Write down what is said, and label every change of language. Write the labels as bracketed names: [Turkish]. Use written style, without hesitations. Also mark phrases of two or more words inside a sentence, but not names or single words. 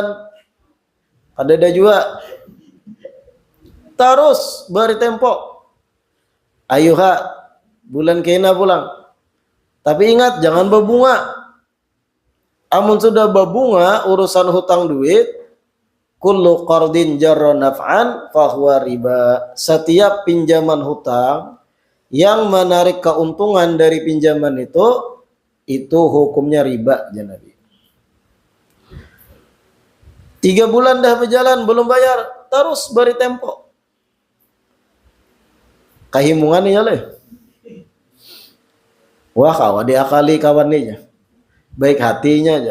[Indonesian] Ada juga. Terus beri tempo. [Banjar] Ayo ha, bulan kena pulang. [Indonesian] Tapi ingat jangan berbunga. [Banjar] Amun sudah berbunga urusan hutang duit, [Arabic] kullu qardin jarra naf'an fahuwa riba. [Indonesian] Setiap pinjaman hutang yang menarik keuntungan dari pinjaman itu hukumnya riba, ya Nabi. 3 bulan dah berjalan belum bayar, terus beri tempo. [Banjar] Kahimungan ya leh. Wah kawan diakali kawan ninya. [Indonesian] Baik hatinya aja.